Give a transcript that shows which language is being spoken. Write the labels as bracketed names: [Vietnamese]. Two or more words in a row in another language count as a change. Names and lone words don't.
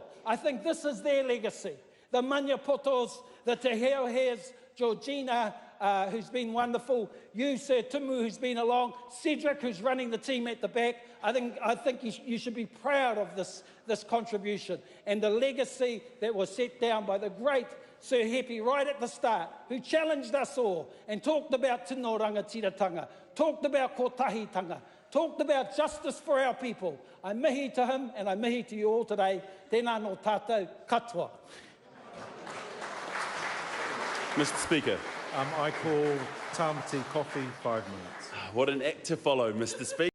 [English] I think this is their legacy. The Maniapotos, the Te Heoheas, Georgina, who's been wonderful, you, Sir Timu, who's been along, Cedric, who's running the team at the back. I think you should be proud of this contribution and the legacy that was set down by the great Sir Hepi right at the start, who challenged us all and talked about [Māori] tino rangatiratanga, [English] talked about kotahitanga, talked about justice for our people. I mihi to him and I mihi to you all today. [Māori] Tēnā no tātou katoa. [English] Mr Speaker, I call Tamati coffee 5 minutes. What an act to follow, Mr. Speaker.